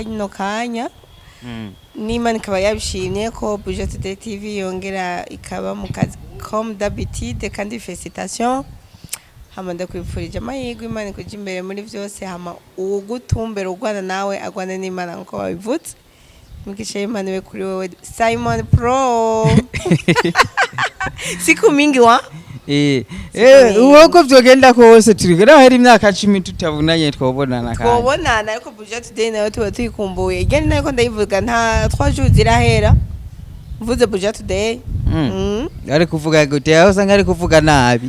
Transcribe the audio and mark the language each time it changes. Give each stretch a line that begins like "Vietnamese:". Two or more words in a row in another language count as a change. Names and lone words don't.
Rundi: kino kanya n'Imana ikaba yabishimye ko BUJA Today TV yongera ikaba mu kazi
French: comme d'habitude
Rundi: kandi félicitations hama ndakwifurije amahirwe Imana kujya imbere muri byose hama ugutumbera ugwana nawe agwana n'Imana nko babivutse mugisha Imana we kuri wewe Simon Pro
Swahili: siku mingi wa
Rundi: uko byogenda kose turigera hari imyaka 10 tutabunanye twobonana ariko BUJA Today nayo tuba tuyikumbuye igeni nako ndayivuga nta 3 jours zirahera mvuze BUJA Today ari kuvuga gute aho sanga ari kuvuga nabi